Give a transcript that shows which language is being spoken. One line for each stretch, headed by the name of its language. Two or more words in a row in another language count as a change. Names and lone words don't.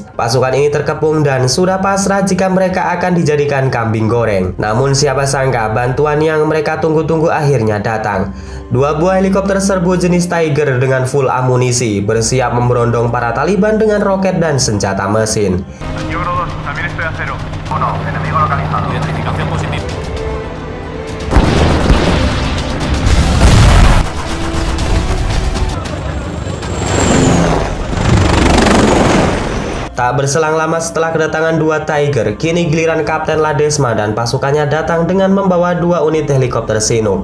Indonesian: Pasukan ini terkepung dan sudah pasrah jika mereka akan dijadikan kambing goreng. Namun siapa sangka bantuan yang mereka tunggu-tunggu akhirnya datang. Dua buah helikopter serbu jenis Tiger dengan full amunisi bersiap memberondong para Taliban dengan roket dan senjata mesin.
Spanish: Yoro 2, también estoy a cero. 1, enemigo localizado. Identificación positiva.
Indonesian: Tak berselang lama setelah kedatangan dua Tiger, kini giliran Kapten Ladesma dan pasukannya datang dengan membawa dua unit helikopter Chinook.